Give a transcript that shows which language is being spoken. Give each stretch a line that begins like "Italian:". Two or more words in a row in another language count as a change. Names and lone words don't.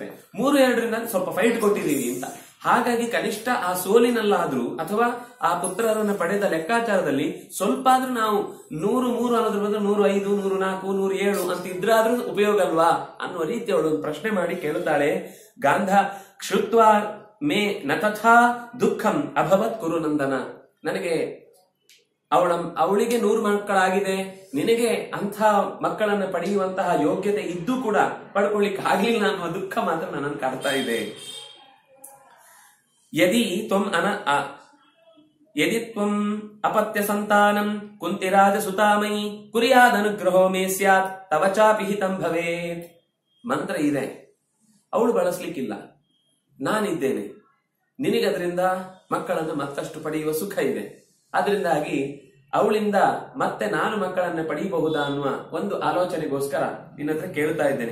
Kannada: 3-2ರಿಂದ ಸ್ವಲ್ಪ ಫೈಟ್ ಕೊಟ್ಟಿದ್ದೀವಿ ಅಂತ. ಹಾಗಾಗಿ ಕನಿಷ್ಠ ಆ ಸೋಲಿನಲ್ಲಾದ್ರೂ ಅಥವಾ ಆ ಪುತ್ರರನ್ನು ಪಡೆದ ಲೆಕ್ಕಾಚಾರದಲ್ಲಿ ಸ್ವಲ್ಪ ಆದ್ರೂ ನಾವು 100-3 ಅನ್ನೋದ್ರ ಬದಲು 105, 104, 107 ಅಂತ ಇದ್ರಾದ್ರೂ ಉಪಯೋಗ ಅಲ್ವಾ ಅನ್ನುವ ರೀತಿ ಅವಳು ಪ್ರಶ್ನೆ ಮಾಡಿ ಕೇಳುತ್ತಾಳೆ.
Sanskrit: ಗಾಂಧ ಕ್ಷುತ್ವಾ ಮೇ ನ ತಥಾ ದುಃಖಂ ಅಭವತ್ ಕುರುನಂದನ.
Kannada: ನನಗೆ ಅವಳಿಗೆ 100 ಮಕ್ಕಳಾಗಿದೆ, ನಿನಗೆ ಅಂಥ ಮಕ್ಕಳನ್ನ ಪಡೆಯುವಂತಹ ಯೋಗ್ಯತೆ ಇದ್ದು ಕೂಡ ಪಡ್ಕೊಳ್ಳಿಕ್ಕೆ ಆಗ್ಲಿಲ್ಲ ಅನ್ನುವ ದುಃಖ ಮಾತ್ರ ನನ್ನನ್ನು ಕಾಡ್ತಾ ಇದೆ.
Sanskrit: ಯದಿ ತ್ವಂ ಅಪತ್ಯ ಸಂತಾನಂ ಕುಂತಿರಾಜ ಸುತಾಮಯಿ ಕುರಿಯಾದನುಗ್ರಹೋ ಮೇ ಸ್ಯಾತ್ ತವ ಚಾಪಿ ಹಿತಂ ಭವೇತ್.
Kannada: ಮಂತ್ರ ಇದೆ, ಅವಳು ಬಳಸ್ಲಿಕ್ಕಿಲ್ಲ, ನಾನಿದ್ದೇನೆ, ನಿನಗದರಿಂದ ಮಕ್ಕಳನ್ನು ಮತ್ತಷ್ಟು ಪಡೆಯುವ ಸುಖ ಇದೆ. ಅದರಿಂದಾಗಿ ಅವಳಿಂದ ಮತ್ತೆ 4 ಮಕ್ಕಳನ್ನ ಪಡೆಯಬಹುದಾ ಅನ್ನುವ ಒಂದು ಆಲೋಚನೆಗೋಸ್ಕರ ನಿನ್ನ ಹತ್ರ ಕೇಳ್ತಾ ಇದ್ದೇನೆ.